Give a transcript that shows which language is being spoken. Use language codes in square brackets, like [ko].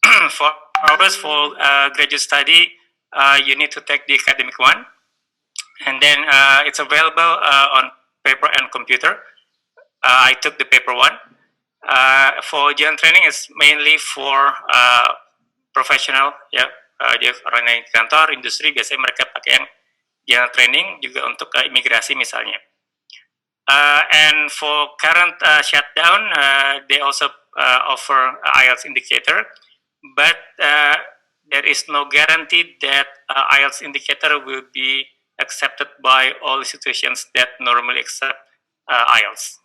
[en] For graduate study, you need to take the academic one, and then it's available on paper and computer. I took the paper one. For general training, it's mainly for professional, ya. [id] Dia orang yang di kantor, industri, biasanya mereka pakai yang general training, juga untuk imigrasi misalnya. [en] And for current shutdown, they also offer IELTS indicator, but there is no guarantee that IELTS indicator will be accepted by all institutions that normally accept IELTS.